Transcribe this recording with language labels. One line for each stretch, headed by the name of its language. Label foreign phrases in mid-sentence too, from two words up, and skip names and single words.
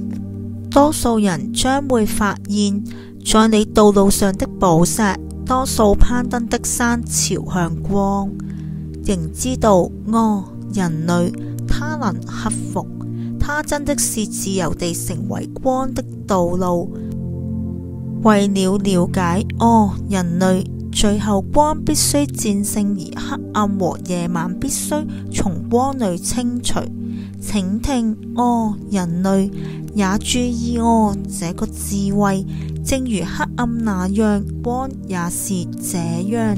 Chinese: 多數人將會發現，在你道路上的寶石，多數攀登的山朝向光，仍知道人類，他能克服，他真的是自由地成為光的道路。為了了解人類，最後光必須戰勝，而黑暗和夜晚必須從光裏清除。請聽人類，也注意這個智慧，正如黑暗那樣，光也是這樣。